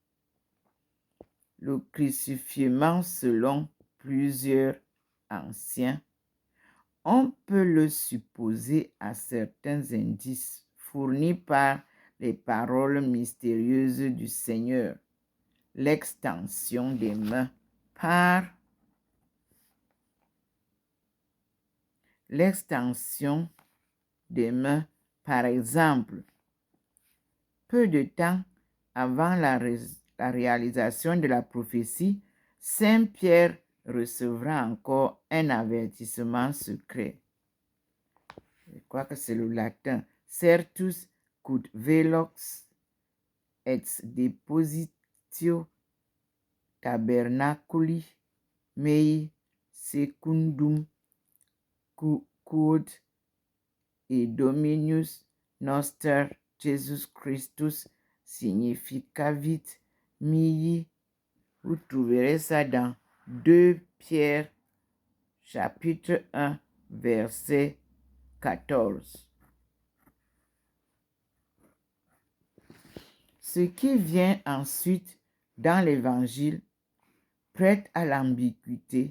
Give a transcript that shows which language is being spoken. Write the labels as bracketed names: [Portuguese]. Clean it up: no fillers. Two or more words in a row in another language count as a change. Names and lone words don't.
[French] Le crucifixion selon plusieurs anciens, on peut le supposer à certains indices fournis par les paroles mystérieuses du Seigneur, l'extension des mains par exemple. Peu de temps avant la réalisation de la prophétie, Saint Pierre recevra encore un avertissement secret. Je crois que c'est le latin. [Latin] Certus quod velox ex depositio tabernaculi mei secundum quod et Dominus noster Jesus Christus significavit mihi. [French] Vous trouverez ça dans 2 Pierre chapitre 1 verset 14. Ce qui vient ensuite dans l'évangile prête à l'ambiguïté.